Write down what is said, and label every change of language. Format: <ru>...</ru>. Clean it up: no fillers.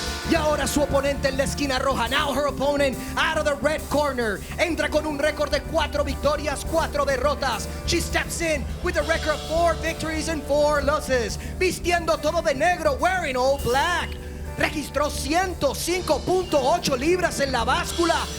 <es>Y ahora su oponente en la esquina roja.</es> <en>Now her opponent out of the red corner.</en> <es>Entra con un récord de 4 victorias, 4 derrotas.</es> <en>She steps in with a record of 4 victories and 4 losses.</en> <es>Vistiendo todo de negro,</es> <en>wearing all black.</en> <es>Registró 105.8 libras en la báscula.</es>